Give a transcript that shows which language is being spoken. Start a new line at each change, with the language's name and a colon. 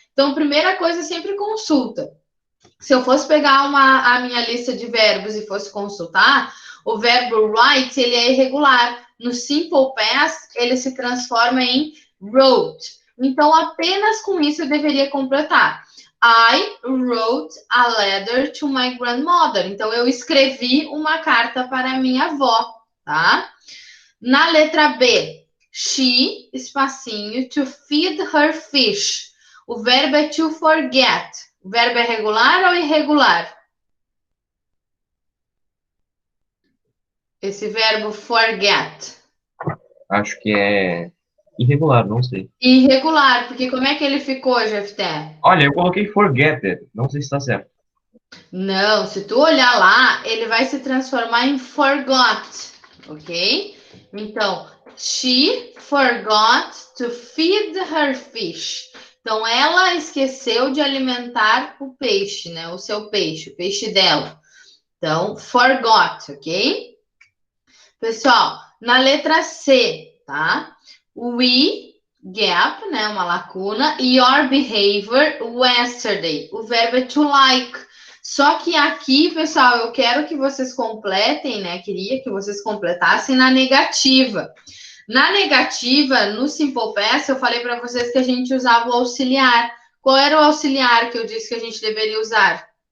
Portuguese: Então, primeira coisa, sempre consulta. Se eu fosse pegar a minha lista de verbos e fosse consultar, o verbo write, ele é irregular. No simple past, ele se transforma em wrote. Então, apenas com isso eu deveria completar.
English: I wrote a letter to my grandmother.
Portuguese: Então, eu escrevi uma carta para minha avó, tá?
English: Na letra B, she, espacinho, to feed her fish.
Portuguese: O verbo é to forget. O verbo é regular ou irregular? Esse verbo forget. Acho que é irregular, não sei. Irregular, porque como é que ele ficou, Jefté? Olha, eu coloquei forget. Não sei se está certo. Não, se tu olhar lá, ele vai se transformar em forgot, ok?
English: Então, she forgot to feed her fish.
Portuguese: Então, ela esqueceu de alimentar o peixe, né? O seu peixe, o peixe dela. Então, forgot, ok? Pessoal, na letra C, tá? We, gap, né? Uma lacuna.
English: Your behavior yesterday.
Portuguese: O verbo é to like. Só que aqui, pessoal, eu quero que vocês completem, né? Queria que vocês completassem na negativa. Na negativa, no Simple Past, eu falei para vocês que a gente usava o auxiliar. Qual era o auxiliar que eu disse que a gente deveria usar?